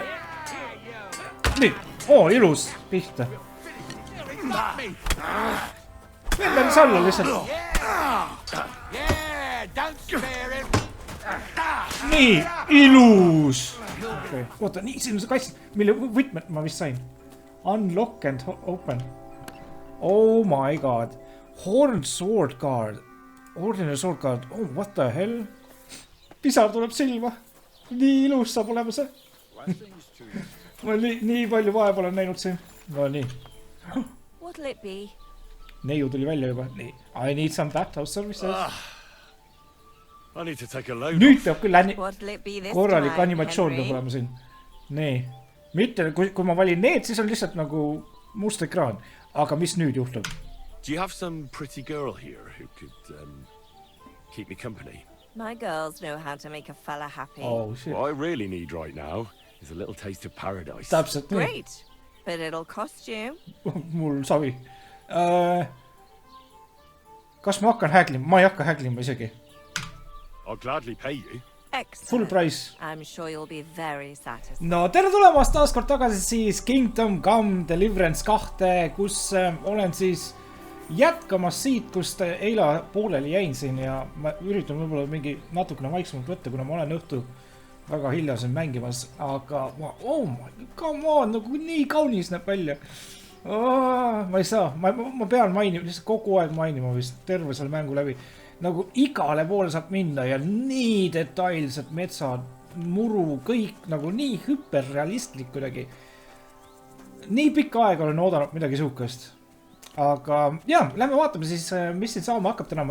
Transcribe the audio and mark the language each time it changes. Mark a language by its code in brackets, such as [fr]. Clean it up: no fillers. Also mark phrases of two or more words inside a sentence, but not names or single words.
[et] Nii. Ilus. Pihta. Lendaks alla lihtsalt. Nii. Ilus. Okay. Oota, nii, siin on see kass, mille võtmed ma vist sain. [en] Unlock and open. Oh my god. Horned sword guard. Ordinary sword guard. Oh, what the hell? [et] Pisar tuleb silma. Nii ilus saab olema see. Ma nii palju vaeva olen näinud siin. No nii. [en] What'll it be? [et] Neiu tuli välja juba. Nii. [en] I need some bathhouse services. I need to take a load. [et] Nüüd peab küll korralik animatsioon peab olema siin. Nii. Mitte, kui ma valin need, siis on lihtsalt nagu must ekraan. Aga mis nüüd juhtub? [en] Do you have some pretty girl here who could keep me company? My girls know how to make a fella happy. Oh, shit. What I really need right now is a little taste of paradise. [et] Täpselt nii. [en] Great, but it'll cost you. [et] Mul savi. Kas ma hakkan häglima? Ma ei hakka häglima isegi. [en] I'll gladly pay you. Excellent. Full price. I'm sure you'll be very satisfied. [et] No tere tulemast taas kord tagasi siis Kingdom Come Deliverance 2, kus olen siis jätkamas siit, kust eile pooleli jäin siin ja ma üritan võib-olla mingi natukene vaiksemalt võtta, kuna ma olen õhtu väga hilja siin mängimas, aga [en] oh my god, come on, [et] nagu nii kaunis näeb välja. Ma ei saa, ma pean mainima, lihtsalt kogu aeg mainima vist terve selle mängu läbi. Nagu igale poole saab minna ja nii detailsed metsad, muru, kõik nagu nii hüperrealistlik kuidagi. Nii pikka aega olen oodanud midagi suhkast. Aga jah, lähme vaatame siis, mis siin saama hakkab täna.